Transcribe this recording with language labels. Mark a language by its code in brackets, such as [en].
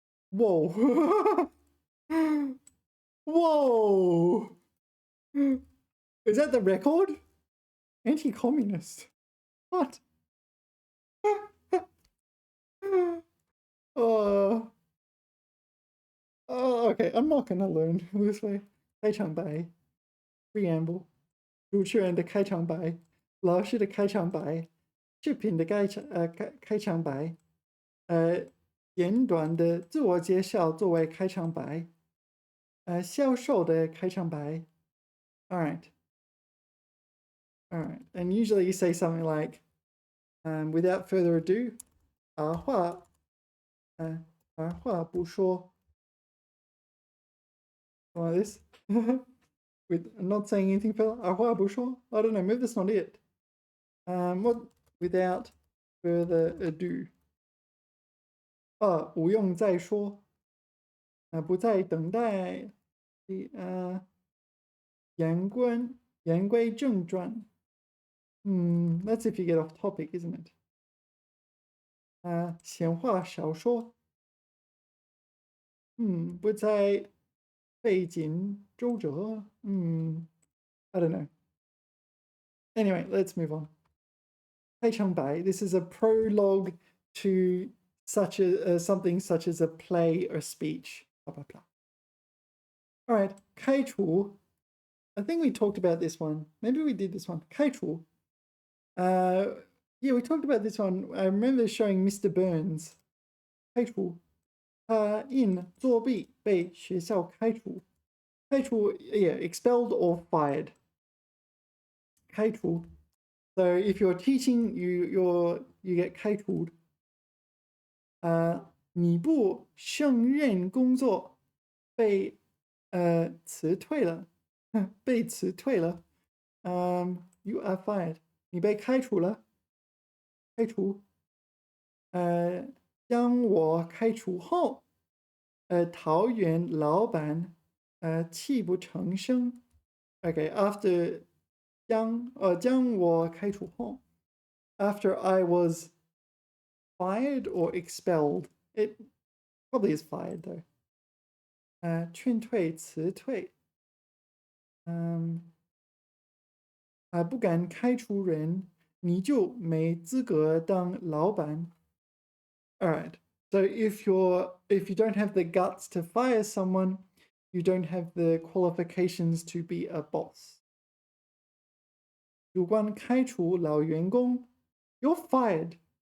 [en] Whoa. Whoa. Is that the record? Anti-communist. What? Oh, okay. I'm not gonna learn this way. [zh] 开场白 preamble. 主持人的开场白，老师的开场白，视频的开场白，简短的自我介绍作为开场白，销售的开场白。 [en] All right. All right. And usually you say something like, without further ado, [zh] 二话不说. [en] Like this. With not saying anything further. [zh] 二话不说. [en] I don't know, maybe that's not it. What without further ado. [zh] 不用再说，不再等待，言归正传。 [en] That's if you get off topic, isn't it? [zh] 闲话少说，不再费尽周折。 [en] I don't know. Anyway, let's move on. 开场白. This is a prologue to something such as a play or speech. Blah, blah, blah. All right, 开除. I think we talked about this one. Maybe we did this one. 开除. Yeah, we talked about this one. I remember showing Mr. Burns. 开除. [zh] 他因作弊被学校开除。 [en] 开除, yeah, expelled or fired. [zh] 开除. [en] So if you're teaching, you get 开除. [zh] 你不胜任工作被辞退了，被辞退了。 [en] You are fired. [zh] 你被开除了，开除。将我开除后，桃园老板泣不成声。 [en] Okay, after [zh] 将我开除后 [en] ，after I was fired or expelled, it probably is fired though. [zh] 劝退辞退。不敢开除人，你就没资格当老板。 [en] All right. So if you don't have the guts to fire someone, you don't have the qualifications to be a boss. [zh] 主管开除老员工 ， [en] You're fired.